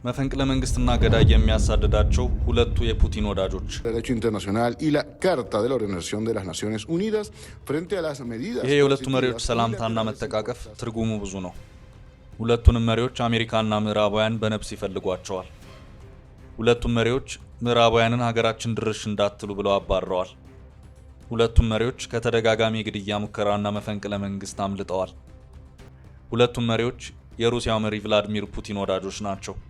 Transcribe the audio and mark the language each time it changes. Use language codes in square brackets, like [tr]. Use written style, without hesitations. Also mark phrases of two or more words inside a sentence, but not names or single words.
[am] መፈንቅለ መንግስትና ገዳይ የሚያሳድዳቸው ሁለቱ የፑቲን ወዳጆች [es] derecho internacional y la Carta de la Organización de las Naciones Unidas frente a las medidas [am] ይሄ የሁለቱ መሪዎች ሰላምታና መተቃቀፍ ትርጉሙ ብዙ ነው። ሁለቱንም መሪዎች አሜሪካና ምዕራባውያን በነፍስ ይፈልጓቸዋል። ሁለቱም መሪዎች ምዕራባውያንን ሀገራችን ድርሽ እንዳትሉ ብለው አባረዋል። ሁለቱም መሪዎች ከተደጋጋሚ የግድያ ሙከራና መፈንቅለ መንግስት አምልጠዋል። ሁለቱም መሪዎች የሩሲያው መሪ ቭላዲሚር ፑቲን ወዳጆች ናቸው።